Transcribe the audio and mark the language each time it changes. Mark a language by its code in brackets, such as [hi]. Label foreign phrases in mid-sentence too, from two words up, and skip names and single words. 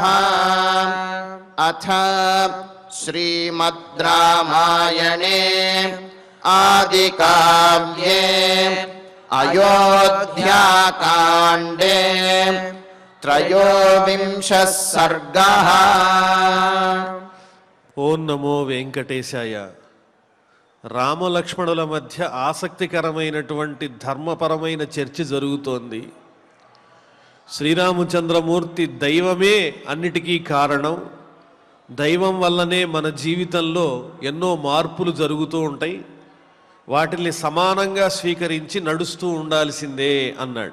[sa] अथ श्रीमद् रामायणे आदिकाव्ये अयोध्याकाण्डे त्रयोविंशः सर्गः। ఓం నమో వెంకటేశాయ. [te] రామలక్ష్మణుల మధ్య ఆసక్తికరమైనటువంటి ధర్మపరమైన చర్చ జరుగుతోంది. శ్రీరామచంద్రమూర్తి దైవమే అన్నిటికీ కారణం, దైవం వల్లనే మన జీవితంలో ఎన్నో మార్పులు జరుగుతూ ఉంటాయి, వాటిని సమానంగా స్వీకరించి నడుస్తూ ఉండాల్సిందే అన్నాడు.